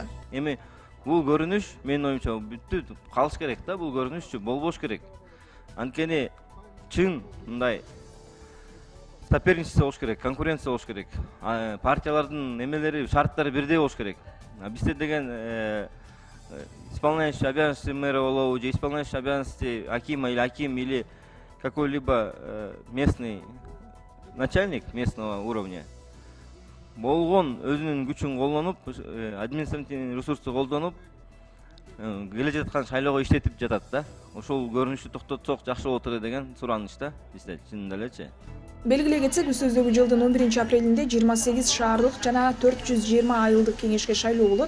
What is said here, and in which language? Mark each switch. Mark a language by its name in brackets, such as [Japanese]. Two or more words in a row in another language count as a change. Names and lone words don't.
[Kyrgyz] Эми бул көрүнүш менин оюмча бүттү калыш керек да, бул көрүнүш болбош керек. Анткени чын мындай соперничество болуш керек, конкуренция болуш керек. Партиялардын эмелери, шарттары бирдей болуш керек. Бизде деген [Russian] исполняющий обязанности мэра [Kyrgyz] болобу, же [Russian] исполняющий обязанности акима или аким или какой-либо местный начальник местного уровня [Kyrgyz] болгон өзүнүн күчүн колдонуп, административный ресурсту колдонуп, келе жаткан шайлоого иштетип жатат да. Ошол көрүнүштү токтотсок жакшы болот эле деген сураныч да бизде, чынында элечи. Белгилей кетсек, өсөздөгү жылдын 11 апрелинде 28 шаардык жана 420 айылдык кеңешке шайлоо болот.